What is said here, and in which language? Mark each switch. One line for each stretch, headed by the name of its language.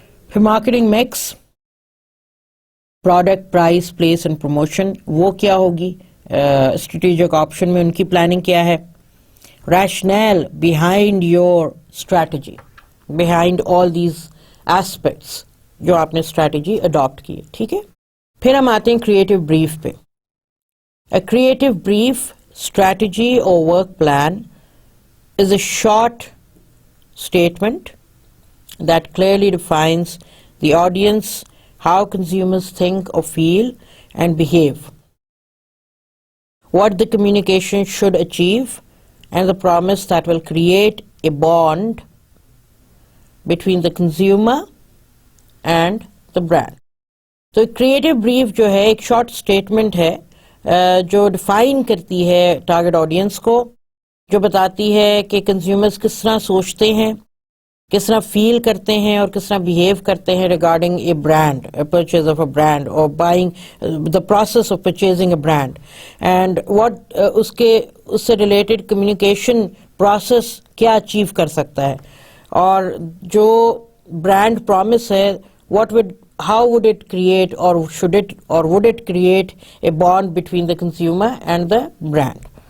Urdu: پھر marketing mix, product, price, place and promotion, وہ کیا ہوگی، اسٹریٹجک آپشن میں ان کی پلاننگ کیا ہے. Rational behind your strategy, behind all these aspects جو آپ نے اسٹریٹجی اڈاپٹ کی ہے. ٹھیک ہے. پھر ہم آتے ہیں کریٹو بریف پہ.
English: A creative brief, strategy or work plan is a short statement that clearly defines the audience, how consumers think or feel and behave, what the communication should achieve, and the promise that will create a bond between the consumer and the brand.
Urdu: تو creative brief جو ہے ایک short statement ہے جو define کرتی ہے target audience کو، جو بتاتی ہے کہ کنزیومرز کس طرح سوچتے ہیں، کس طرح فیل کرتے ہیں اور کس طرح بیہیو کرتے ہیں regarding a brand, purchase of a brand اور buying the process of purchasing a brand, and what اس سے ریلیٹڈ کمیونیکیشن پروسیس کیا اچیو کر سکتا ہے، اور جو برانڈ پرومس ہے
English: how would it create or would it create a bond between the consumer and the brand.